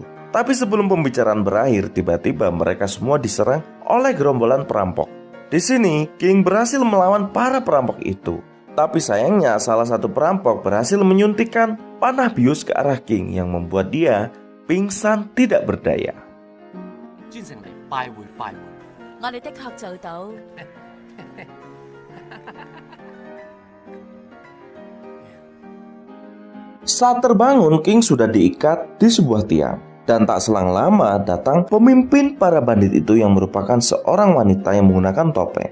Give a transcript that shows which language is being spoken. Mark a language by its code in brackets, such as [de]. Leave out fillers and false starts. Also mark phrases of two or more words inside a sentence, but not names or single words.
[id] Tapi sebelum pembicaraan berakhir, tiba-tiba mereka semua diserang oleh gerombolan perampok. Di sini, King berhasil melawan para perampok itu. Tapi sayangnya salah satu perampok berhasil menyuntikkan panah bius ke arah King yang membuat dia pingsan tidak berdaya. [yue] 專程嚟快活快活。我哋的確做到。 [id] Saat terbangun, King sudah diikat di sebuah tiang. Dan tak selang lama datang pemimpin para bandit itu yang merupakan seorang wanita yang menggunakan topeng.